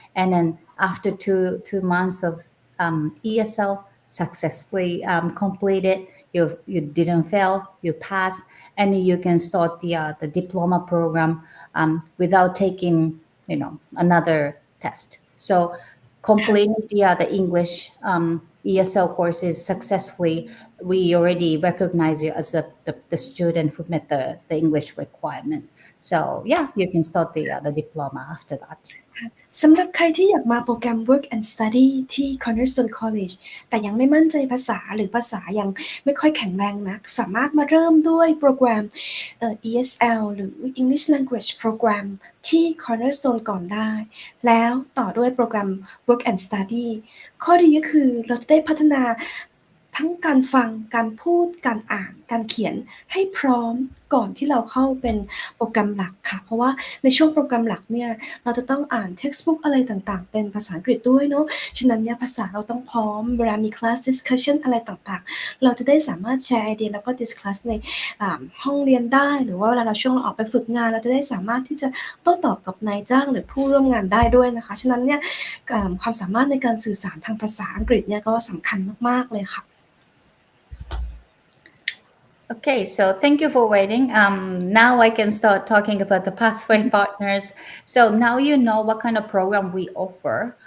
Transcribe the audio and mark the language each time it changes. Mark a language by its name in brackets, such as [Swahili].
[English] And then after two months of ESL successfully completed, you didn't fail, you passed, and you can start the diploma program without taking, another test. So completing the English ESL courses successfully, we already recognize you as the student who met the English requirement. So yeah, you can start the diploma after that. [Thai] สำหรับใครที่อยากมาโปรแกรม Work and Study ที่ Cornerstone College แต่ยังไม่มั่นใจภาษาหรือภาษายังไม่ค่อยแข็งแรงนักสามารถมาเริ่มด้วยโปรแกรมESL หรือ English Language Program ที่ Cornerstone ก่อนได้แล้วต่อด้วยโปรแกรม Work and Study ข้อดีก็คือเราจะได้พัฒนา ทั้งการฟังการพูดการอ่านการเขียนให้พร้อมก่อนที่เราเข้าเป็นโปรแกรมหลักค่ะเพราะว่าในช่วงโปรแกรมหลักเนี่ยเราจะต้องอ่าน textbook อะไรต่างๆเป็นภาษาอังกฤษด้วยเนาะฉะนั้นเนี่ยภาษาเราต้องพร้อมเวลามี class discussion อะไรต่างๆเราจะได้สามารถแชร์ไอเดียแล้วก็ discuss ใน ห้องเรียนได้หรือว่าเวลาเราช่วงเราออกไปฝึกงานเราจะได้สามารถที่จะโต้ตอบกับนายจ้างหรือผู้ร่วมงานได้ด้วยนะคะฉะนั้นเนี่ยความสามารถในการสื่อสารทางภาษาอังกฤษเนี่ยก็สำคัญมากๆเลยค่ะ [English] Okay, so thank you for waiting. Now I can start talking about the pathway partners. So now you know what kind of program we offer.